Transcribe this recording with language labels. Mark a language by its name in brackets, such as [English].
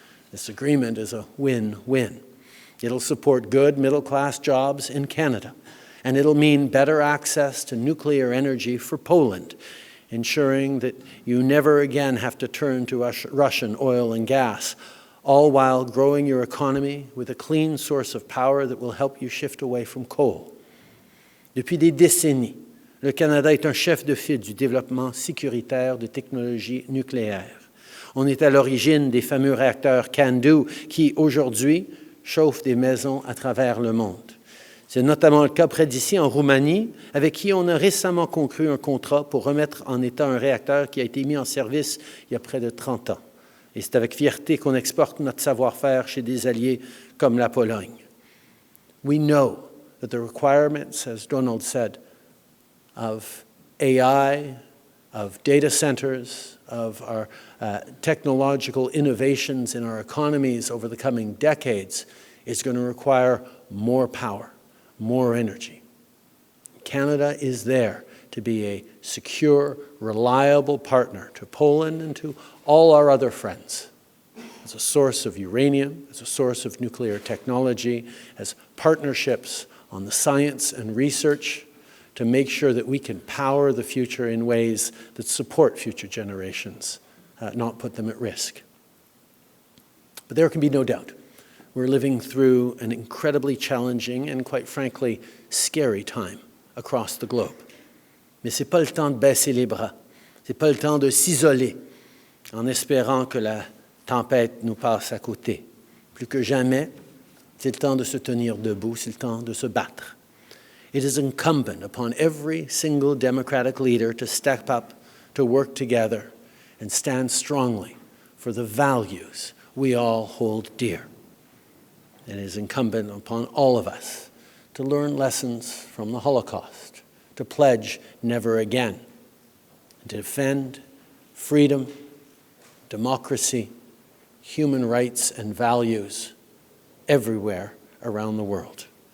[English] This agreement is a win-win. It'll support good middle-class jobs in Canada, and it'll mean better access to nuclear energy for Poland, ensuring that you never again have to turn to Russian oil and gas, all while growing your economy with a clean source of power that will help you shift away from coal. [French] Depuis des décennies, le Canada est un chef de file du développement sécuritaire de technologies nucléaires. On est à l'origine des fameux réacteurs CANDU qui, aujourd'hui, chauffent des maisons à travers le monde. C'est notamment le cas près d'ici, en Roumanie, avec qui on a récemment conclu un contrat pour remettre en état un réacteur qui a été mis en service il y a près de 30 ans. Et c'est avec fierté qu'on exporte notre savoir-faire chez des alliés comme la Pologne. [English] We know that the requirements, as Donald said, of AI, of data centers, of our technological innovations in our economies over the coming decades is going to require more power, more energy. Canada is there to be a secure, reliable partner to Poland and to all our other friends, as a source of uranium, as a source of nuclear technology, as partnerships on the science and research to make sure that we can power the future in ways that support future generations, not put them at risk. But there can be no doubt. We're living through an incredibly challenging and, quite frankly, scary time across the globe. [French] Mais ce n'est pas le temps de baisser les bras. Ce n'est pas le temps de s'isoler en espérant que la tempête nous passe à côté. Plus que jamais, c'est le temps de se tenir debout, c'est le temps de se battre. [English] It is incumbent upon every single Democratic leader to step up, to work together, and stand strongly for the values we all hold dear. It is incumbent upon all of us to learn lessons from the Holocaust, to pledge never again, and to defend freedom, democracy, human rights, and values everywhere around the world.